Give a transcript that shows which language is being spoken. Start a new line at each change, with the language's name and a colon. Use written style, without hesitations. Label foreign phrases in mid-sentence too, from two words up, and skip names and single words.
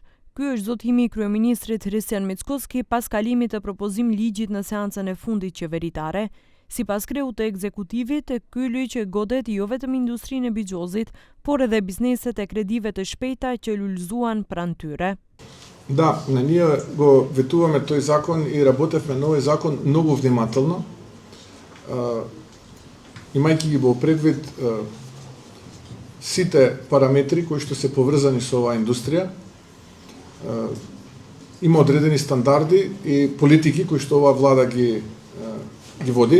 Albanian: Ky është zotimi i kryeministrit Hristian Mickoski pas kalimit të propozim ligjit në seancën e fundit qeveritare. Sipas kreut të ekzekutivit, ky ligj godet jo vetëm industrinë e bixhozit, por edhe bizneset e kredive të shpejta që lulëzuan pranë tyre.
Macedonian: Да, ние го ветуваме тој закон и работевме на овој закон многу внимателно. Имајќи ги во предвид сите параметри кои што се поврзани со оваа индустрија, има одредени стандарди и политики кои што оваа влада ги води.